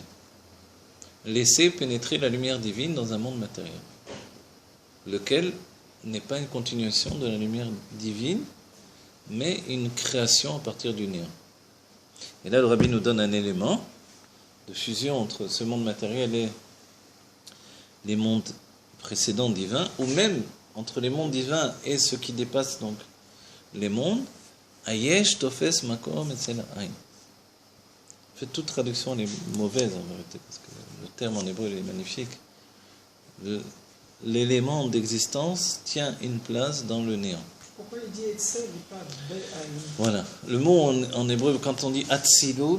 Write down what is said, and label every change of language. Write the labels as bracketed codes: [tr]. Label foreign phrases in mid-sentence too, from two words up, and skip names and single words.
[fr] Laisser pénétrer la lumière divine dans un monde matériel, lequel n'est pas une continuation de la lumière divine, mais une création à partir du néant. Et là, le Rabbi nous donne un élément de fusion entre ce monde matériel et les mondes précédents divins, ou même entre les mondes divins et ce qui dépasse donc les mondes. [he] היש תופס מקום אצל האין. [fr] En fait, toute traduction elle est mauvaise en vérité, parce que le terme en hébreu il est magnifique. L'élément d'existence tient une place dans le néant. Pourquoi il dit Etzel et pas Be'aïn? Voilà. Le mot en hébreu, quand on dit Atzilut,